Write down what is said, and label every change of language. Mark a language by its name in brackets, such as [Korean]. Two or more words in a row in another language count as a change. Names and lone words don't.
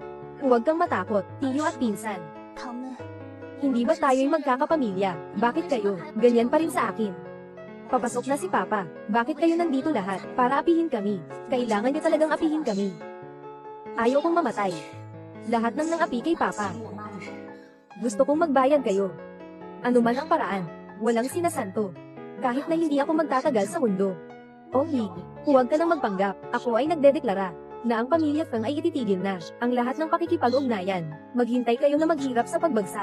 [Filipino] Huwag kang matakot, tiyo at pinsan. [Chinese] 他们 [Filipino] Hindi ba tayo'y magkakapamilya? Bakit kayo, ganyan pa rin sa akin? Papasok na si Papa. Bakit kayo nandito lahat? Para apihin kami. Kailangan niyo talagang apihin kami. Ayaw kong mamatay. Lahat ng nang-api kay Papa. [Chinese] 我妈的事， [Filipino] Gusto kong magbayad kayo. Ano man ang paraan, walang sinasanto. Kahit na hindi ako magtatagal sa mundo. Oh Lee, huwag ka nang magpanggap. Ako ay nagdedeklara na ang pamilya Feng ay ititigil na ang lahat ng pakikipag-ugnayan. Maghintay kayo na maghirap sa pagbagsak.